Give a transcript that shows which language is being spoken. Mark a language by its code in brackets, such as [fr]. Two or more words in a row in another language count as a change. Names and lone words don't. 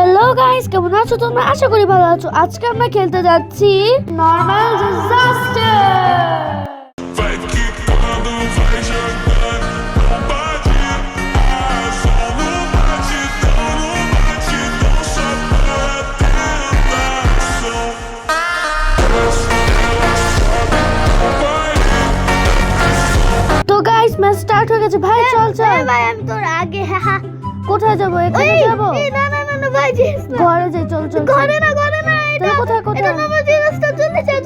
[bn] গাইস, কেমন আছো তোমরা? আশা করি ভালো আছো। আজকে আমরা খেলতে যাচ্ছি নরমাল ডিজাস্টার। [pt] Vai quicando, vai jogando, não bate, só no batidão, só pra tentação. [bn] তো গাইস, [en] match start [bn] হয়ে গেছে। ভাই চল চল। ভাই আমি তোর আগে কোথায় যাবো? এখানে যাবো? না না না না ভাই জিস না ঘরে যাই, চল চল। ঘরে না এটা কোথায় এটা আমার জিনিসটা চলে যা